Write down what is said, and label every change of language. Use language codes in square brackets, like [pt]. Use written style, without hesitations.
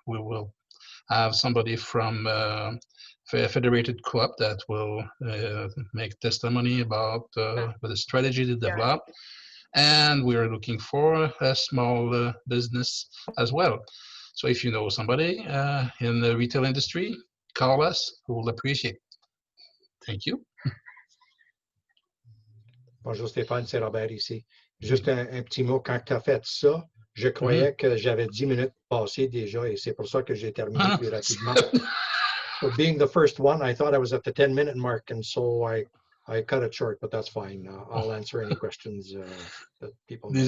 [en] We will have somebody from Federated Co-op that will make testimony about the strategy to develop. And we're looking for a small business as well. So if you know somebody in the retail industry, call us. We'll appreciate it. Thank you. [fr] Bonjour Stéphane, c'est Robert ici. Juste un petit mot, quand tu as fait ça, je croyais que j'avais 10 minutes passées déjà et c'est pour ça que j'ai terminé plus rapidement. [en] So being the first one, I thought I was at the 10-minute mark, and so I cut it short, but that's fine. I'll answer any questions that people may have.